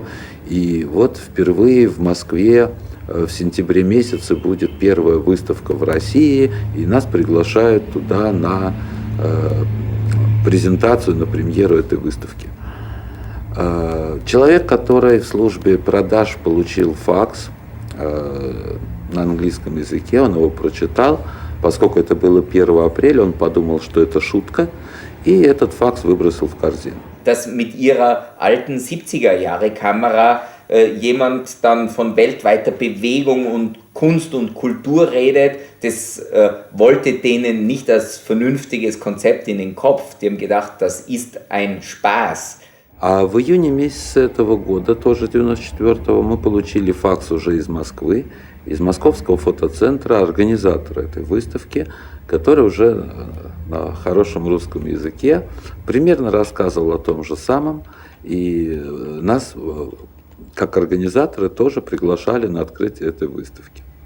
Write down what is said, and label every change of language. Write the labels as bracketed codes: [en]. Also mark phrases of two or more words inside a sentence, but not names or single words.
[ru] И вот впервые в Москве в сентябре месяце будет первая выставка в России, и нас приглашают туда на презентацию, на премьеру этой выставки. Человек, который в службе продаж получил факс на английском языке, он его прочитал, поскольку это было 1 апреля, он подумал, что это шутка, и этот факс выбросил в корзину. [de] Dass mit ihrer alten 70er-Jahre-Kamera jemand dann von weltweiter Bewegung und Kunst und Kultur redet, das wollte denen nicht als vernünftiges Konzept in den Kopf. Die haben gedacht, das ist ein Spaß. [ru] А в июне месяце этого года, тоже 94-го, мы получили факс уже из Москвы, из Московского фотоцентра, организатора этой выставки, который уже на хорошем русском языке примерно рассказывал о том же самом, и нас, как организаторы, тоже приглашали на открытие этой выставки.